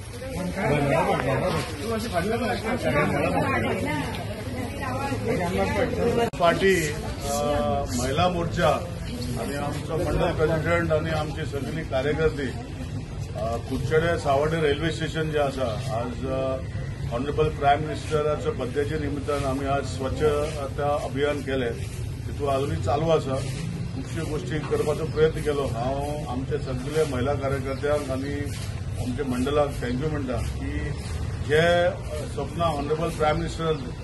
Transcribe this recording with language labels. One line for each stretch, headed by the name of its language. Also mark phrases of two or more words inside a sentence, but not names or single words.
Konkani: पार्टी महिला मोर्चा आणि आमचं मंडळ प्रेसिडेंट आणि आमचे सगळी कार्यकर्ते कुडचड्या सावड्डे रेल्वे स्टेशन जे आसा आज ऑनरेबल प्रायम मिनिस्टराच्या बड्डेच्या निमित्तान आम्ही आज स्वच्छता अभियान केले तितून अजूनही चालू आसा खुबश्यो गोष्टी करपाचो प्रयत्न केलो हांव आमचे सगळे महिला कार्यकर्त्यांक आणि आमच्या मंडळाक थँक्यू म्हणटा की जे स्वप्न
English: honourable prime minister